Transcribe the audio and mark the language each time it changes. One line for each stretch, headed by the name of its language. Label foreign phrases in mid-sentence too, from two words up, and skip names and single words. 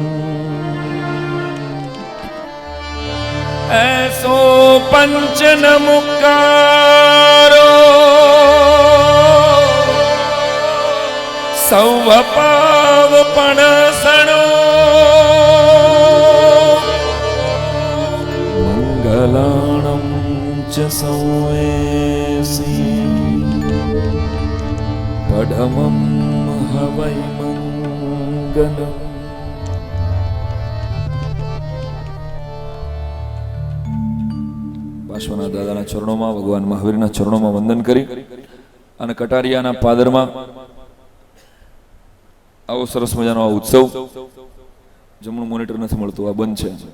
Prakrit languages: ऐसो पंचन मुकारो सौव पाव पणसणो मंगलाणं च सौवेसी पढमं हवै मंगलम्।
Gujarati: પાર્શ્વના દાદાના ચરણોમાં ભગવાન મહાવીરના ચરણોમાં વંદન કરી અને કટારિયાના પાદરમાં આવો સરસ મજાનો આ ઉત્સવ. જમણું મોનિટર નથી મળતું, આ બંધ છે.